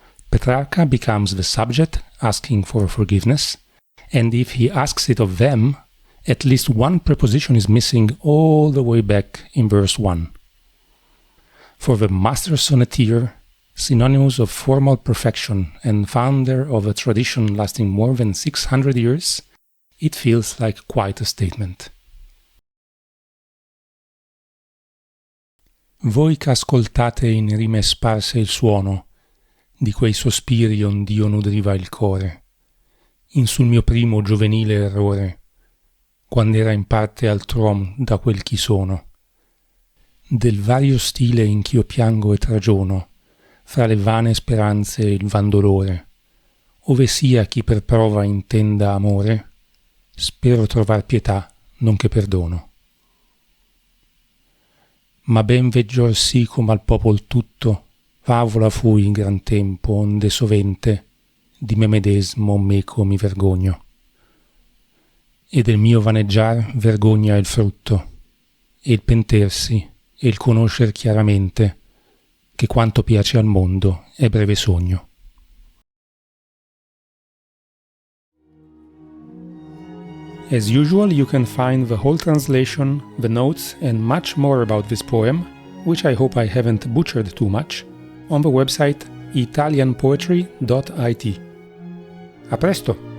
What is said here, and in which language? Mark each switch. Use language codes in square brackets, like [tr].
[en] Petrarca becomes the subject asking for forgiveness, and if he asks it of them, at least one preposition is missing all the way back in verse 1. For the master sonneteer, synonymous of formal perfection and founder of a tradition lasting more than 600 years, it feels like quite a statement. [it] Voi ch'ascoltate in rime sparse il suono, di quei sospiri ond'io nudriva il core, in sul mio primo giovenile errore, quando era in parte altrom da quel chi sono, del vario stile in ch'io piango e tragiono, fra le vane speranze e il van dolore, ove sia chi per prova intenda amore, spero trovar pietà, nonché perdono. Ma ben veggior sì come al popol tutto, favola fui in gran tempo, onde sovente, di me medesmo meco mi vergogno. E del mio vaneggiar vergogna è il frutto, e il pentersi, e il conoscer chiaramente, che quanto piace al mondo è breve sogno. [en] As usual, you can find the whole translation, the notes and much more about this poem, which I hope I haven't butchered too much, on the website italianpoetry.it. [it] A presto!